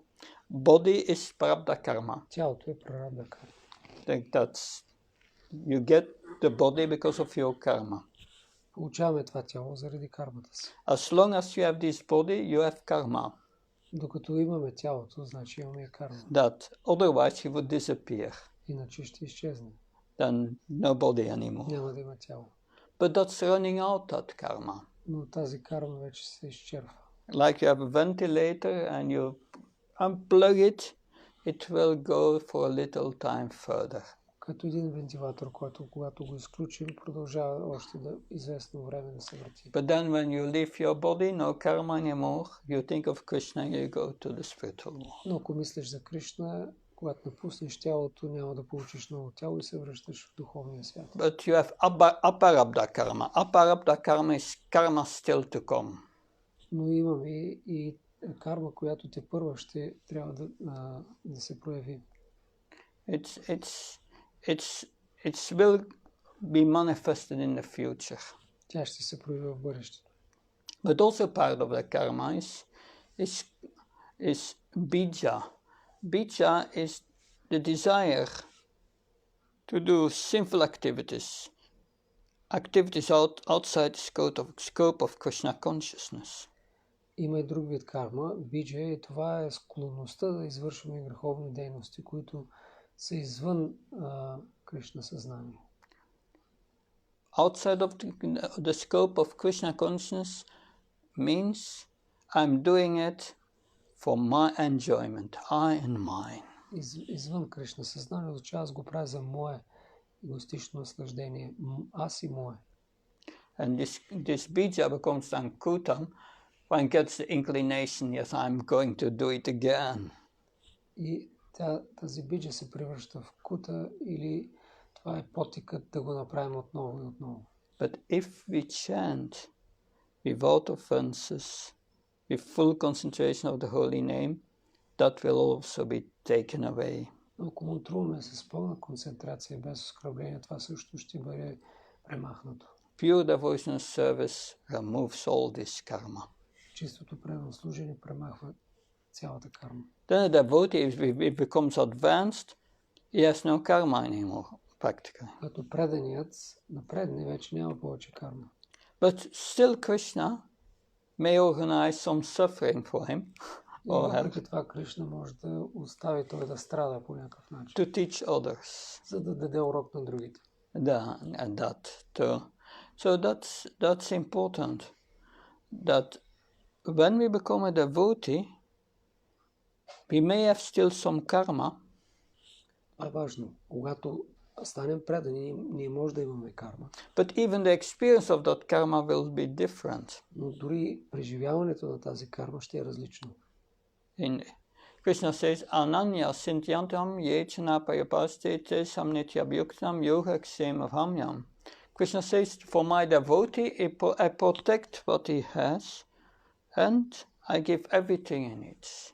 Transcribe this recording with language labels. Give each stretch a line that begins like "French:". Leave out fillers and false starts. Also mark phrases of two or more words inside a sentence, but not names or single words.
English: Body is prarabdha karma.
Bulgarian: Тялото е прарабдha карма.
English: That's you get the body because of your karma.
Bulgarian: Получаваме това тяло заради кармата си.
English: As long as you have this body, you have karma.
Bulgarian: Докато имаме тялото, значи имаме карма.
English: That otherwise he would disappear.
Bulgarian: Иначе ще изчезне.
English: Then no body anymore.
Bulgarian: Няма да има тяло.
English: But that's running out, that karma.
Bulgarian: Но тази карма вече се изчерпва.
English: Like you have a ventilator and you unplug it, it will go for a little time further.
Bulgarian: Като един вентилатор, който когато го изключим, продължава още известно време да се върти.
English: But then when you leave your body, no karma anymore, you think of Krishna and you go to the spiritual world.
Bulgarian: Но ако мислиш за Кришна, когато напуснеш тялото, няма да получиш ново тяло и се връщаш в духовния свят.
English: But you have aparabdha karma. Aparabdha karma is karma still to come.
Bulgarian: Но имаме и карма, която те първа ще трябва да се прояви.
English: It will be manifested in the future.
Bulgarian: Тя ще се прояви в бъдещето.
English: But also part of the karma is bija. Bija is the desire to do sinful activities. activities outside the scope of Krishna consciousness.
Bulgarian: Има и друг вид карма, биджа, и това е склонността да извършваме греховни дейности, които са извън Кришна съзнание.
English: Outside of the scope of Krishna consciousness means I'm doing it for my enjoyment, I and mine.
Bulgarian: Извън Кришна съзнание означава аз го правя за мое егоистично наслаждение, аз и мое.
English: And this bija becomes sankutam when gets the inclination, yes, I'm going to do it again.
Bulgarian: И тази биджа се превръща в кута или това е потикът да го направим отново и отново.
English: But if we chant without offenses, with full concentration of the holy name, that will also be taken away.
Bulgarian: Ако монтруваме с пълна концентрация, без оскърбление, това също ще бъде премахнато.
English: Pure devotional service removes all this karma.
Bulgarian: Чистото преданно служение премахва цялата карма.
English: Then the devotee, if he becomes advanced, he has no karma anymore, practically.
Bulgarian: Като преданият напредне, вече няма повече карма.
English: But still Krishna may organize some suffering for him.
Bulgarian: И въпреки това Кришна може да остави той да страда по някакъв начин.
English: To teach others.
Bulgarian: За да даде урок на другите. Да,
English: and that too. So that's important. That when we become a devotee, we may have still some karma.
Bulgarian: Това е важно. Когато станем предани, ние може да имаме карма.
English: But even the experience of that karma will be different.
Bulgarian: Но дори преживяването на тази карма ще е различно.
English: Krishna says,
Sanskrit: Ananya sintyantam yechana payapastete samnitya bhyuktam yogaksema bhamyam.
English: Krishna says, for my devotee, I protect what he has and I give everything he needs.